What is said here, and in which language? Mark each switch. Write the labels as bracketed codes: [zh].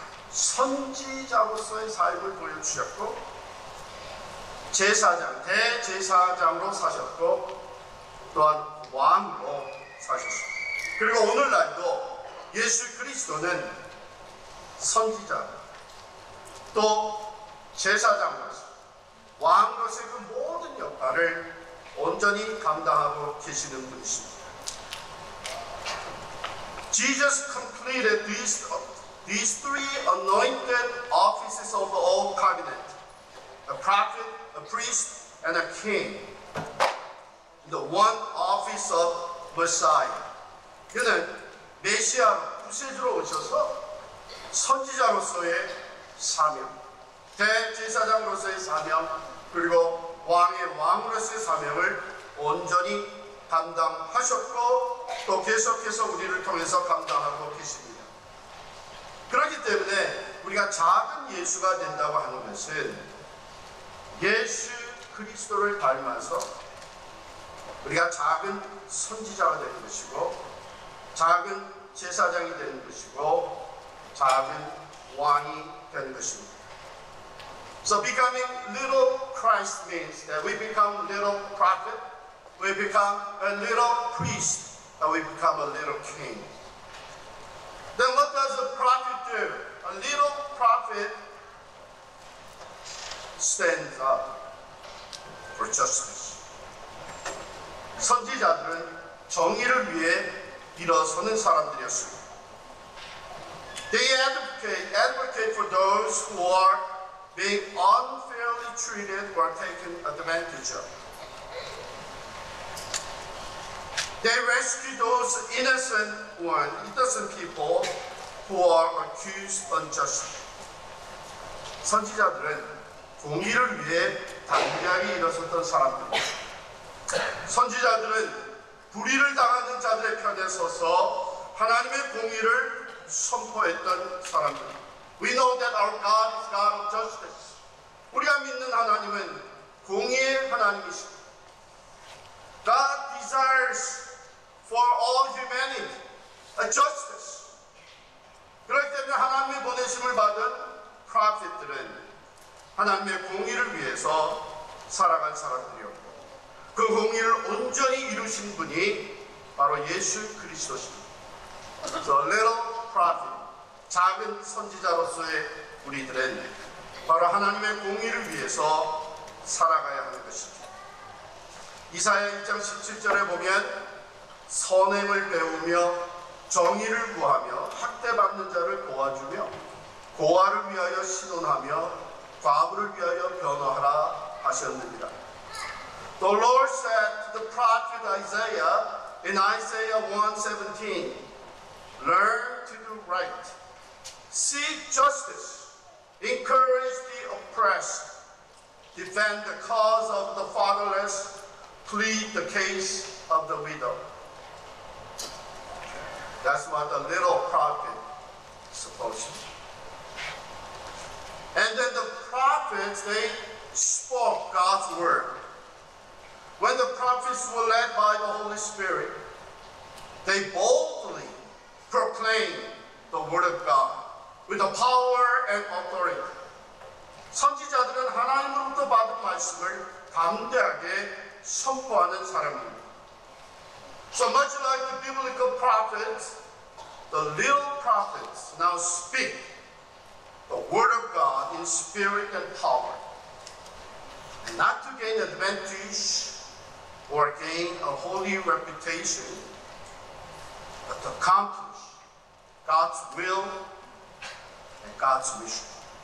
[ko] 선지자로서의 삶을 보여주셨고 제사장, 대제사장으로 사셨고 또한 왕으로 사셨습니다. 그리고 오늘날도 예수 그리스도는 선지자 또 제사장으로서 왕으로서의 그 모든 역할을 온전히 감당하고 계시는 분이십니다. [en] Jesus completed these three anointed offices of the old covenant: a prophet, a priest, and a king. The one office of Messiah. [ko] 그는 메시아 구세주로 오셔서 선지자로서의 사명, 대제사장으로서의 사명, 그리고 왕의 왕으로서의 사명을 온전히 감당하셨고 또 계속해서 우리를 통해서 감당하고 계십니다. 그렇기 때문에 우리가 작은 예수가 된다고 하는 것은 예수 그리스도를 닮아서 우리가 작은 선지자가 되는 것이고 작은 제사장이 되는 것이고 작은 왕이 되는 것입니다. [en] So becoming little Christ means that we become little prophet, we become a little priest, and we become a little king. Then what does a prophet do? A little prophet stands up for justice. [ko] 선지자들은 정의를 위해 일어서는 사람들이었습니다. [en] They advocate for those who are being unfairly treated or taken advantage of. They rescue those innocent people who are accused unjustly. [ko] 선지자들은 공의를 위해 담대하게 일어섰던 사람들입니다. 선지자들은 불의를 당하는 자들의 편에 서서 하나님의 공의를 선포했던 사람들입니다. [en] We know that our God is God of justice. [ko] 우리가 믿는 하나님은 공의의 하나님이십니다. [en] God desires for all humanity a justice. [ko] 그렇기 때문에 하나님의 보내심을 받은 프로핏들은 하나님의 공의를 위해서 살아간 사람들이었고 그 공의를 온전히 이루신 분이 바로 예수 그리스도십니다. [en] So little prophet, [ko] 작은 선지자로서의 우리들은 바로 하나님의 공의를 위해서 살아가야 하는 것입니다. 이사야 1장 17절에 보면 선행을 배우며 정의를 구하며 학대받는 자를 도와주며 고아를 위하여 신원하며 과부를 위하여 변호하라 하셨느니라. [en] The Lord said to the prophet Isaiah in Isaiah 1:17, learn to do right, seek justice, encourage the oppressed, defend the cause of the fatherless, plead the case of the widow. That's what a little prophet is supposed to do. And then the prophets, they spoke God's word. When the prophets were led by the Holy Spirit, they boldly proclaimed the word of God with the power and authority. [ko] 선지자들은 하나님으로부터 받은 말씀을 담대하게 선포하는 사람입니다. [en] So much like the biblical prophets, the little prophets now speak the word of God in spirit and power, and not to gain advantage or gain a holy reputation, but to accomplish God's will and God's mission.